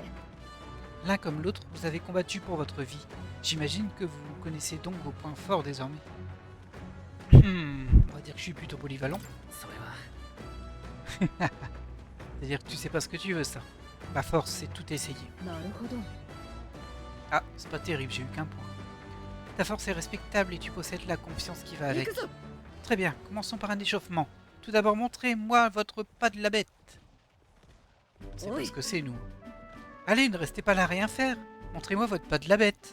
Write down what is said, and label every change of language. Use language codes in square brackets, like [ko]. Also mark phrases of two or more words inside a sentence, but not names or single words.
[fr] L'un comme l'autre, vous avez combattu pour votre vie. J'imagine que vous connaissez donc vos points forts désormais. On va dire que je suis plutôt polyvalent. [ja] それは [fr] C'est-à-dire que tu sais pas ce que tu veux, ça. Ma force, c'est tout essayer. [ja] なるほど [fr] Ah, c'est pas terrible, j'ai eu qu'un point. Ta force est respectable et tu possèdes la confiance qui va [ja] 行 [fr] avec. [ja] くぞ [fr] Très bien, commençons par un échauffement. Tout d'abord, montrez-moi votre pas de la bête. C'est pas Oui. ce que c'est, nous. Allez, ne restez pas là à rien faire. Montrez-moi votre pas de la bête.